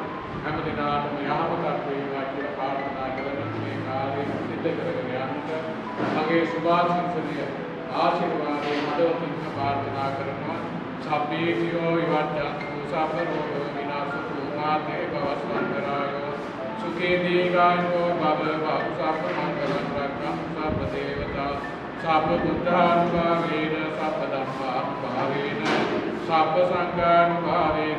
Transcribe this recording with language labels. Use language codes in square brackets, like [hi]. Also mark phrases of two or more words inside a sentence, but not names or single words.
[si] හැම දිනාටම යහපතක් වේවා කියලා ප්‍රාර්ථනා කරන මේ කාර්යය සිද්ධ කරගෙන යන්නට මගේ සුභාශිංසනීය ආශිර්වාදයේ මඩවතින් ප්‍රාර්ථනා කරනවා. [pi] සබ්බේතියෝ විවට්ඨන්තු සබ්බ රෝග විනාශතු මාතේ භවස්වන්තරායෝ සුඛේ දීඝායෝ භව සබ්බ මංගලං රක්ඛන්තු සබ්බ දේවතා සබ්බ බුද්ධානුභාවේන සබ්බ ධම්මානුභාවේන සබ්බ සංඝානුභාවේන